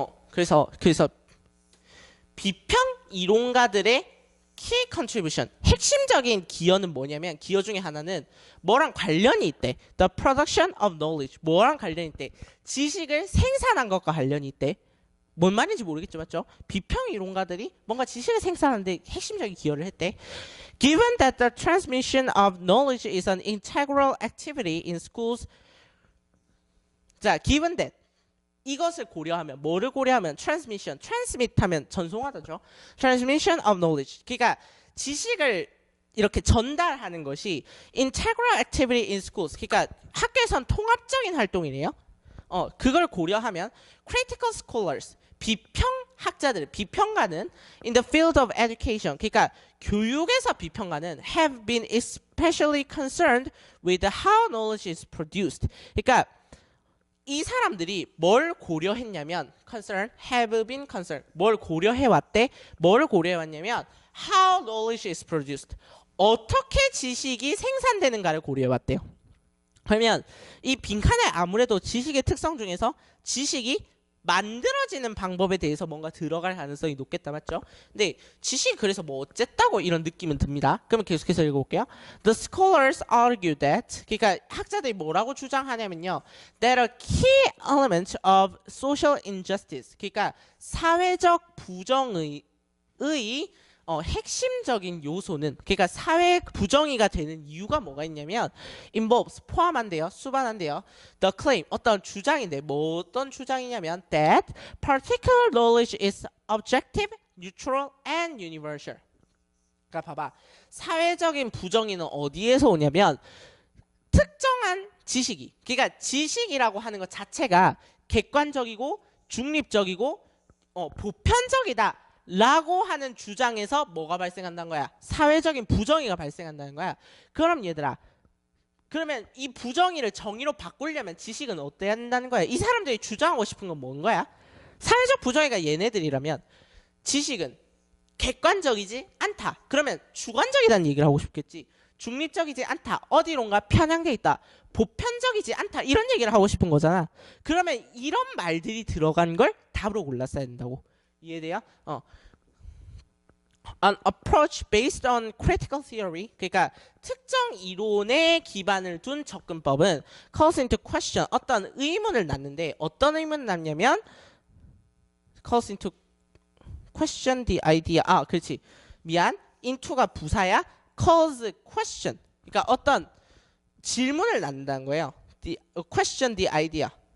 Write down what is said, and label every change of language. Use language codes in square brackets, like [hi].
[ko] 그래서 비평 이론가들의 [en] key contribution [ko] 핵심적인 기여는 뭐냐면 기여 중에 하나는 뭐랑 관련이 있대. [en] The production of knowledge [ko] 뭐랑 관련이 있대. 지식을 생산한 것과 관련이 있대. 뭔 말인지 모르겠죠, 맞죠? 비평 이론가들이 뭔가 지식을 생산하는데 핵심적인 기여를 했대. [en] Given that the transmission of knowledge is an integral activity in schools. [ko] 자, [en] given that [ko] 이것을 고려하면 뭐를 고려하면 transmission, transmit 하면 전송하다죠. [en] transmission of knowledge. [ko] 그러니까 지식을 이렇게 전달하는 것이 [en] integral activity in schools. [ko] 그러니까 학교에선 통합적인 활동이래요. 그걸 고려하면 [en] critical scholars, [ko] 비평학자들, 비평가는 [en] in the field of education. [ko] 그러니까 교육에서 비평가는 [en] have been especially concerned with how knowledge is produced. [ko] 그러니까 이 사람들이 뭘 고려했냐면 [en] have been concerned. [ko] 뭘 고려해왔대? 뭘 고려해왔냐면 [en] how knowledge is produced. [ko] 어떻게 지식이 생산되는가를 고려해왔대요. 그러면 이 빈칸에 아무래도 지식의 특성 중에서 지식이 만들어지는 방법에 대해서 뭔가 들어갈 가능성이 높겠다, 맞죠? 근데 지식이 그래서 뭐 어쨌다고 이런 느낌은 듭니다. 그러면 계속해서 읽어볼게요. [en] The scholars argue that, [ko] 그러니까 학자들이 뭐라고 주장하냐면요, [en] that a key element of social injustice, [ko] 그러니까 사회적 부정의 핵심적인 요소는, 그러니까 사회 부정의가 되는 이유가 뭐가 있냐면 [en] involves [ko] 포함한대요, 수반한대요. [en] The claim [ko] 어떤 주장인데 뭐 어떤 주장이냐면 [en] that particular knowledge is objective, neutral, and universal. [ko] 그러니까 봐봐, 사회적인 부정의는 어디에서 오냐면 특정한 지식이, 그러니까 지식이라고 하는 것 자체가 객관적이고 중립적이고 보편적이다 라고 하는 주장에서 뭐가 발생한다는 거야? 사회적인 부정의가 발생한다는 거야. 그럼 얘들아, 그러면 이 부정의를 정의로 바꾸려면 지식은 어때야 한다는 거야? 이 사람들이 주장하고 싶은 건 뭔 거야? 사회적 부정의가 얘네들이라면 지식은 객관적이지 않다. 그러면 주관적이라는 얘기를 하고 싶겠지. 중립적이지 않다. 어디론가 편향돼 있다. 보편적이지 않다. 이런 얘기를 하고 싶은 거잖아. 그러면 이런 말들이 들어간 걸 답으로 골랐어야 된다고. 이해돼요? [en] An approach based on critical theory, [ko] 그러니까 특정 이론에 기반을 둔 접근법은 [en] calls into question, [ko] 어떤 의문을 낳는데 어떤 의문을 낳냐면 [en] calls into question the idea. [ko] 그렇지. 미안. into가 부사야. calls question. 그러니까 어떤 질문을 낳는다는 거예요. [en] question the idea.